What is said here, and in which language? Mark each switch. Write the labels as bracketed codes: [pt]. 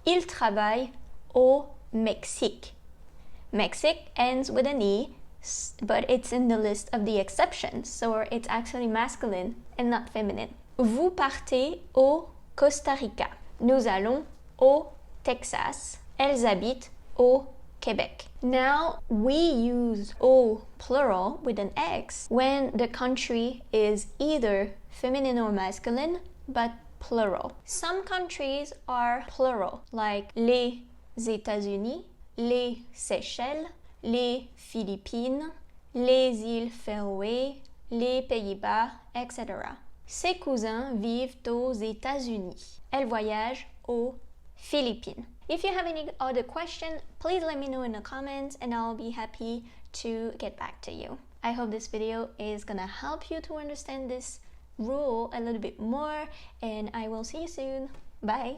[fr] Il travaille au Mexique. [en] Mexique ends with an E, but it's in the list of the exceptions, so it's actually masculine and not feminine. [fr] Vous partez au Costa Rica. Nous allons au Texas. Elles habitent au Québec. [en] Now we use au plural with an X when the country is either feminine or masculine, but plural. Some countries are plural, like les États-Unis, les Seychelles, les Philippines, les îles Féroé, les Pays-Bas, etc. [fr] Ses cousins vivent aux États-Unis. Elle voyage aux Philippines. [en] If you have any other questions, please let me know in the comments and I'll be happy to get back to you. I hope this video is gonna help you to understand this rule a little bit more, and I will see you soon. Bye!